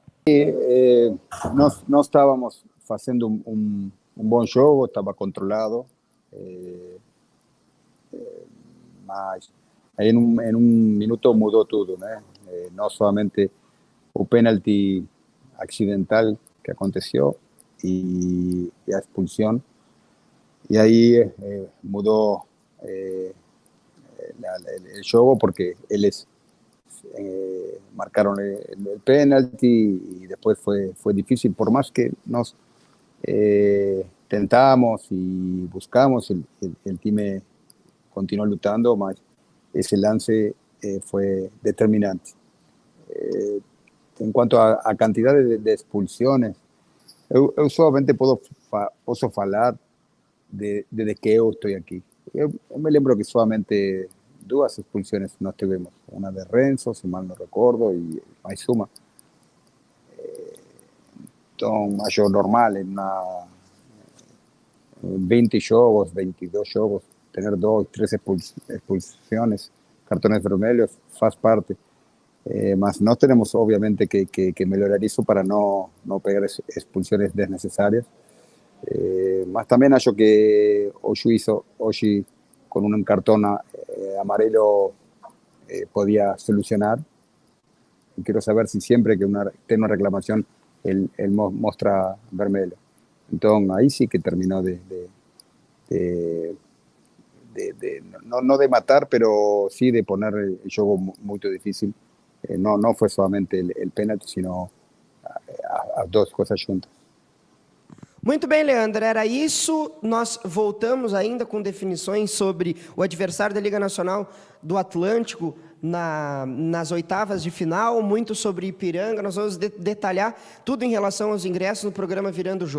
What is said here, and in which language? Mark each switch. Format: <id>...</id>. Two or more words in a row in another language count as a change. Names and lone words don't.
<pt>Nós estávamos fazendo um bom jogo, estava controlado, mas aí em um minuto mudou tudo, né? Não somente o pênalti acidental que aconteceu e a expulsão, e aí mudou</pt> <es>el jogo porque eles marcaron el penalti y después fue difícil, por más que nos tentamos y buscamos, el time continuó lutando, mas ese lance fue determinante. En cuanto a cantidad de expulsiones,</es> <pt>eu solamente posso falar desde que eu estou aqui. Eu me lembro que solamente 2 expulsiones nós tivemos,</pt> <es>una de Renzo, si mal no recuerdo, y</es> <pt>mais uma.</pt> <es>Entonces, mayor normal, en 20 jogos, 22 jogos, tener 2, 3 expulsiones, cartones vermelhos,</es> <pt>faz parte. Mas nós temos, obviamente, que melhorar isso para não pegar expulsiones desnecessárias. Mas também acho que o juiz hoje, com um cartão amarelo,</pt> <es>podía solucionar. Quiero saber si siempre que tiene una reclamación él muestra vermelho. Entonces ahí sí que terminó no de matar, pero sí de poner el juego muy difícil. No fue solamente el penalti, sino</es> <pt>as 2 coisas juntas. Muito bem, Leandro, era isso. Nós voltamos ainda com definições sobre o adversário da Liga Nacional do Atlântico nas oitavas de final, muito sobre Ipiranga. Nós vamos detalhar tudo em relação aos ingressos no programa Virando o Jogo.</pt>